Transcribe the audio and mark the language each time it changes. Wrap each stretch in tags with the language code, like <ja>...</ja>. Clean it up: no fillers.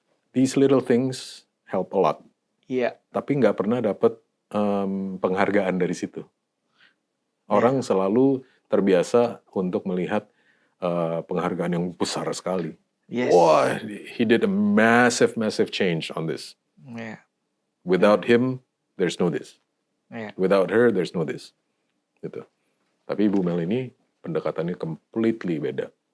<en>These little things help a lot.</en> <id>Iya. Tapi nggak pernah dapat penghargaan dari situ. Orang selalu terbiasa untuk melihat penghargaan yang besar sekali.</id> <en>Yes. Wah, he did a massive change on this. Yeah. Without him, there's no this. Yeah. Without her, there's no this.</en> <id>Gitu. Tapi Ibu Mel ini pendekatannya</id> <en>completely</en> <id>beda.</id>